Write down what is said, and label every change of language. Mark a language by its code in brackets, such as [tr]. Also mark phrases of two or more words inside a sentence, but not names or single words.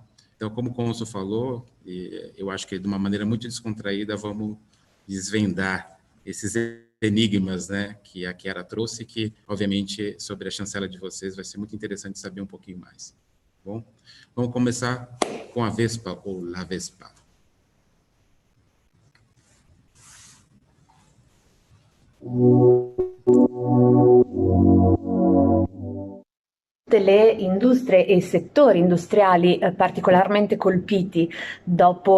[pt] Então, como o Consul falou, eu acho que de uma maneira muito descontraída, vamos desvendar esses enigmas, né, que a Chiara trouxe, que, obviamente, sobre a chancela de vocês, vai ser muito interessante saber um pouquinho mais. Bom, vamos começar com a Vespa, ou La Vespa. [it] Tutte le industrie e i settori industriali particolarmente colpiti dopo